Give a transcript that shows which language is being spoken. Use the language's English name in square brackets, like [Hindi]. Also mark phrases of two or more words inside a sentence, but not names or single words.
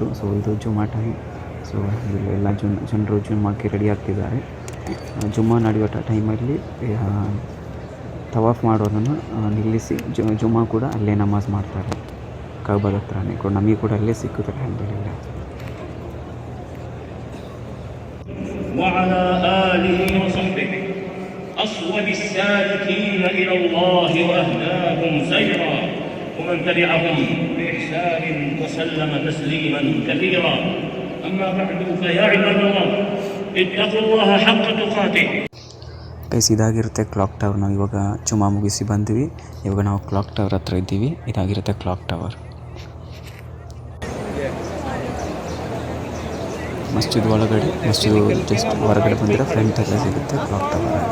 [Kannada] ಸೊ ಇದು ಜುಮಾ ಟೈಮ್. ಸೊ ಎಲ್ಲ ಜನರು ಜುಮ್ಮಾಕ್ಕೆ ರೆಡಿ ಆಗ್ತಿದ್ದಾರೆ. ಜುಮ್ಮಾ ನಡೆಯುವ ಟೈಮಲ್ಲಿ ತವಾಫ್ ಮಾಡೋದನ್ನು ನಿಲ್ಲಿಸಿ ಜುಮ್ಮಾ ಕೂಡ ಅಲ್ಲೇ ನಮಾಜ್ ಮಾಡ್ತಾರೆ, ಕಅಬಾದ ಹತ್ರನೇ. ನಮಗೆ ಕೂಡ ಅಲ್ಲೇ ಸಿಕ್ಕುತ್ತೆ ಅಲ್ಹಮ್ದುಲಿಲ್ಲಾಹ್. [Arabic] وعلى آله وصحبه أصوب السالكين إلى الله وأهداهم سيرا ومن تبعهم بإحسان وسلم تسليما كثيرا. أما بعد فيا عباد الله اتقوا الله حق تقاته. [Kannada] ಗೈಸ್ ಇದಾಗಿರುತ್ತೆ ಕ್ಲಾಕ್ ಟವರ್. ನಾವು ಇವಾಗ ಜುಮಾ ಮುಗಿಸಿ ಬಂದ್ವಿ. ಇವಾಗ ನಾವು ಕ್ಲಾಕ್ ಟವರ್ ಹತ್ರ ಇದ್ದೀವಿ. ಇದಾಗಿರುತ್ತೆ ಕ್ಲಾಕ್ ಟವರ್. ಮಸ್ಜಿದ್ ಒಳಗಡೆ, ಮಸ್ಜಿದ್ ಜಸ್ಟ್ ಹೊರಗಡೆ ಬಂದರೆ ಫ್ರಂಟ್ ಎಲ್ಲ ಸಿಗುತ್ತೆ ಕ್ಲಾಕ್ ಟವರ್.